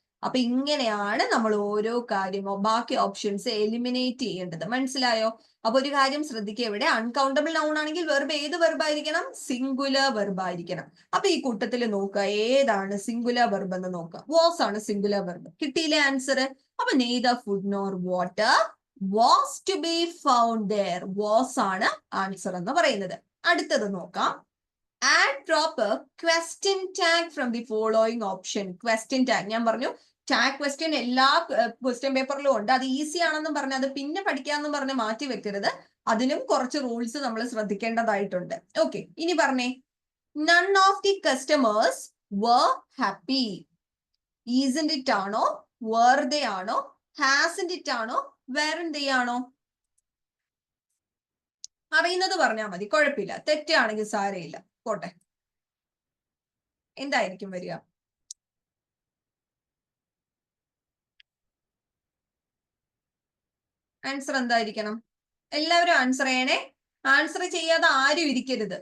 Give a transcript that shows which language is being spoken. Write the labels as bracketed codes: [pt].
[ml] അപ്പൊ ഇങ്ങനെയാണ് നമ്മൾ ഓരോ കാര്യമോ ബാക്കി ഓപ്ഷൻസ് എലിമിനേറ്റ് ചെയ്യേണ്ടത്. മനസ്സിലായോ? അപ്പൊ ഒരു കാര്യം ശ്രദ്ധിക്കുക, ഇവിടെ അൺകൗണ്ടബിൾ നൗൺ ആണെങ്കിൽ വെർബ് ഏത് വെർബ് ആയിരിക്കണം? സിംഗുലർ വെർബ് ആയിരിക്കണം. അപ്പൊ ഈ കൂട്ടത്തിൽ നോക്കുക, ഏതാണ് സിംഗുലർ വെർബ് എന്ന് നോക്കുക. വാസ് ആണ് സിംഗുലർ വെർബ്. കിട്ടിയില്ലേ ആൻസർ? [en] അപ്പൊ neither food nor water was to be found there. [ml] was ആണ് ആൻസർ എന്ന് പറയുന്നത്. അടുത്തത് നോക്കാം. [en] add proper question tag from the following option. [ml] question tag ഞാൻ പറഞ്ഞു ടാഗ് ക്വസ്റ്റ്യൻ എല്ലാ ക്വസ്റ്റ്യൻ പേപ്പറിലും ഉണ്ട്. അത് ഈസി ആണെന്നും പറഞ്ഞ് അത് പിന്നെ പഠിക്കാമെന്നും പറഞ്ഞ് മാറ്റി വെക്കരുത്. അതിനും കുറച്ച് റൂൾസ് നമ്മൾ ശ്രദ്ധിക്കേണ്ടതായിട്ടുണ്ട്. ഓക്കെ, ഇനി പറഞ്ഞേ. [en] none of the customers were happy. isn't it ആണോ, were they ആണോ, hasn't it ആണോ, weren't they ആണോ? [ml] അറിയുന്നത് പറഞ്ഞാൽ മതി, കുഴപ്പമില്ല. തെറ്റാണെങ്കിൽ സാരയില്ല, പോട്ടെ. എന്തായിരിക്കും വരിക? ആൻസർ എന്തായിരിക്കണം? എല്ലാവരും ആൻസർ ചെയ്യണേ. ആൻസർ ചെയ്യാതെ ആരും ഇരിക്കരുത്.